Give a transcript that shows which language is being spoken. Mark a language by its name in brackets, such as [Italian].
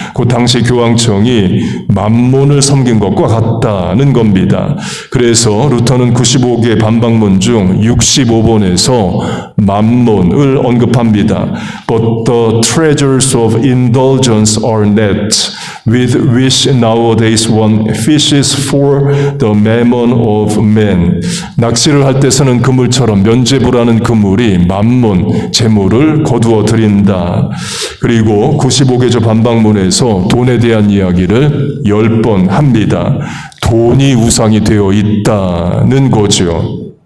[Korean] 그 당시 교황청이 맘몬을 섬긴 것과 같다는 겁니다. 그래서 루터는 95개의 반박문 중 65번에서 맘몬을 언급합니다. [English] But the treasures of indulgence are net. with which nowadays one fishes for the mammon of men. [Korean] 낚시를 할 때 쓰는 그물처럼 면죄부라는 그물이 만문, 재물을 거두어 드린다. 그리고 95개조 반박문에서 돈에 대한 이야기를 10번 합니다. 돈이 우상이 되어 있다는 거죠.